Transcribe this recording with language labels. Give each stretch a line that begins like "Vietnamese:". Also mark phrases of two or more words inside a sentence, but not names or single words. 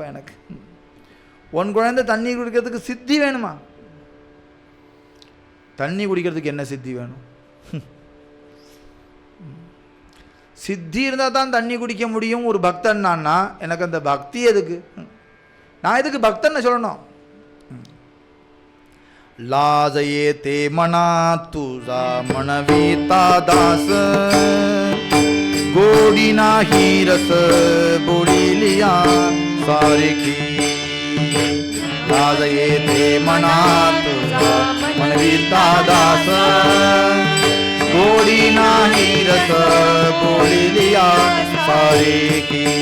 Tamil: எனக்கு உன் குழந்தை தண்ணீர் குடிக்கிறதுக்கு சித்தி வேணுமா? தண்ணி குடிக்கிறதுக்கு என்ன சித்தி வேணும்? சித்தி இருந்தால் தான் தண்ணி குடிக்க முடியும் ஒரு பக்தன். நான்னா எனக்கு அந்த பக்தி எதுக்கு? நான் எதுக்கு பக்தன்னு சொல்லணும்?
Marathi: लाजये ते मना तुझा मनविता दास गोडी नाही रस बोलिलिया सारखी. लाजये ते मना तुझा मनविता दास गोडी नाही रस बोलिलिया सारखी.